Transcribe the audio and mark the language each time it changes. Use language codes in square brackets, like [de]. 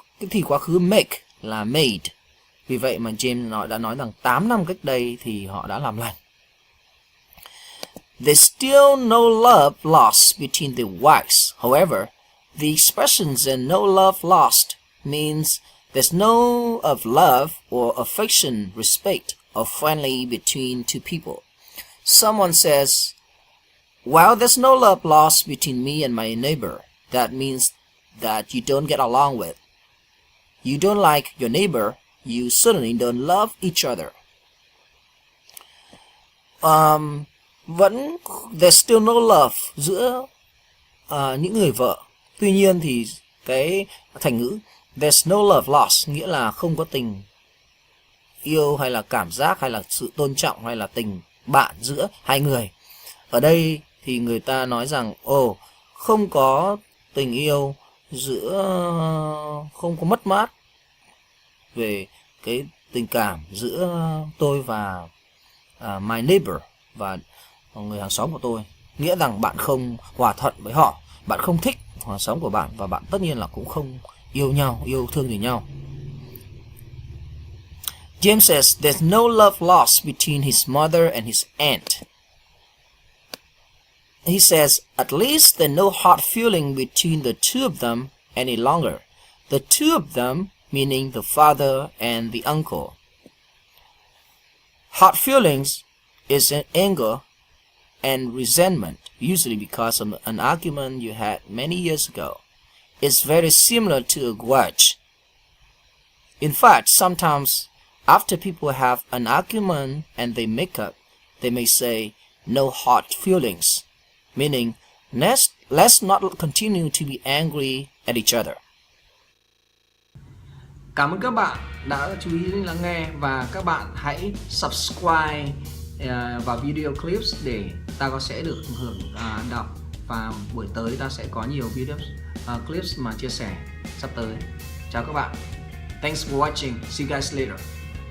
[vi] Thì quá khứ make là made. Vì vậy mà James đã nói rằng 8 năm cách đây thì họ đã làm lành. [en] There's still no love lost between the wives. However, the expressions and no love lost means there's no of love or affection, respect, or friendly between two people. Someone says, "Well, there's no love lost between me and my neighbor." That means that you don't get along with. You don't like your neighbor. You certainly don't love each other. [vi] Vẫn [en] there's still no love [vi] giữa những người vợ. Tuy nhiên thì cái thành ngữ there's no love lost nghĩa là không có tình yêu hay là cảm giác hay là sự tôn trọng hay là tình bạn giữa hai người. Ở đây thì người ta nói rằng không có tình yêu giữa, không có mất mát về cái tình cảm giữa tôi và [en] my neighbor, [vi] và người hàng xóm của tôi. Nghĩa rằng bạn không hòa thuận với họ, bạn không thích hàng xóm của bạn, và bạn tất nhiên là cũng không yêu thương gì nhau. [en] James says there's no love lost between his mother and his aunt. He says at least there's no hard feeling between the two of them any longer. The two of them meaning the father and the uncle. Hard feelings is an anger and resentment, usually because of an argument you had many years ago. It's very similar to a grudge. In fact, sometimes after people have an argument and they make up, they may say, no hard feelings, meaning let's not continue to be angry at each other. [vi] Cảm ơn các bạn đã chú ý lắng nghe, và các bạn hãy subscribe vào video clips để ta sẽ được hưởng đọc, và buổi tới ta sẽ có nhiều video clips mà chia sẻ sắp tới. Chào các bạn. [en] Thanks for watching. See you guys later.